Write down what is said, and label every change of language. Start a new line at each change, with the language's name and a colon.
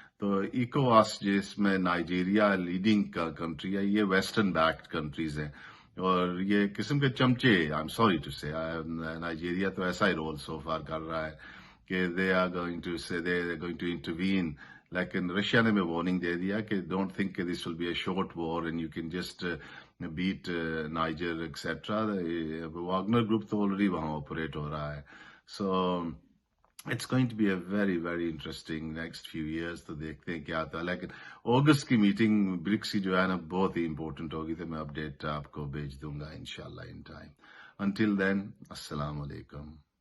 Urdu: تو ایکوواس جس میں نائجیریا لیڈنگ کنٹری ہے, یہ ویسٹرن بیکڈ کنٹریز ہیں, اور یہ قسم کے چمچے,
English: I am sorry to say,
Urdu: نائجیریا تو ایسا ہی رول سو فار کر رہا ہے کہ
English: they are going to intervene,
Urdu: لیکن رشیا نے میں وارننگ دے دیا کہ
English: Don't think کہ this will be a short war and you can just beat Niger etcetera.
Urdu: Wagner group تو آلریڈی وہاں آپریٹ ہو رہا ہے.
English: So it's going to be a very very interesting next few years.
Urdu: تو دیکھتے ہیں کیا آتا ہے. لیکن اگست کی میٹنگ برکس کی جو ہے نا بہت ہی امپورٹنٹ ہوگی, تو میں اپڈیٹ آپ کو بھیج دوں گا انشاءاللہ ان ٹائم.
English: until then
Urdu: السلام علیکم.